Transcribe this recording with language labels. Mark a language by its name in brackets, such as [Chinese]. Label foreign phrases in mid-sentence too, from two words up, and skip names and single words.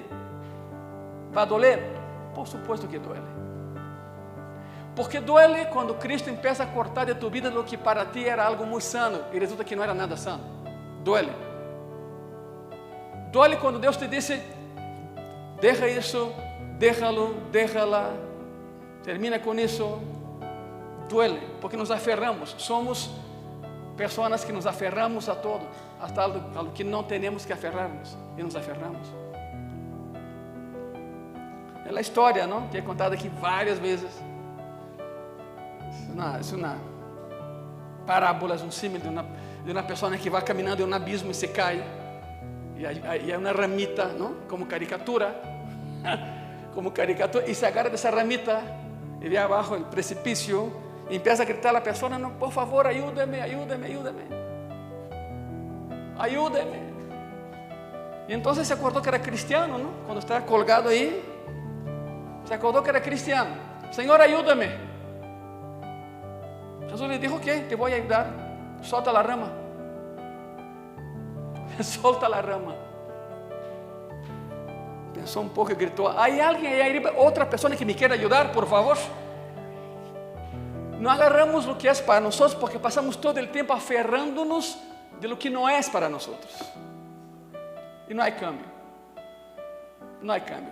[Spanish] ¿Va a doler? Por supuesto que duele. Porque duele cuando Cristo empieza a cortar de tu vida lo que para ti era algo muy sano y resulta que no era nada sano. Duele. Duele [Portuguese] quando Deus [Spanish] te dice, deja isso, déjalo, déjala, [Portuguese] termina com isso. [Spanish] Duele, porque nos aferramos. [Portuguese] Somos pessoas que nos aferramos a todo, [Spanish] hasta algo [Portuguese] que não temos que aferrarnos, e nos aferramos. É a história, não? Que é contada aqui várias vezes. É uma parábola, é um símil de uma pessoa que vai caminhando em um abismo e se cai. E é uma ramita, não? Como caricatura, e se agarra dessa ramita e vê abaixo o precipício e [Spanish] empieza a gritar [Portuguese] a pessoa, não, [Spanish] por favor, ayúdame, ayúdame, ayúdame, ayúdame. [Portuguese] E então se acordou que era cristiano, não? Quando estava colgado aí, se acordou que era cristiano. [Spanish] Senhor, ayúdame. [Portuguese] Jesus lhe disse, ok, te vou ajudar, solta a rama. [Spanish] solta la rama. Pensó un poco y gritó: ¿hay alguien ahí arriba, otra persona que me quiera ayudar, por favor? No agarramos lo que es para nosotros porque pasamos todo el tiempo aferrándonos de lo que no es para nosotros. Y no hay cambio. No hay cambio.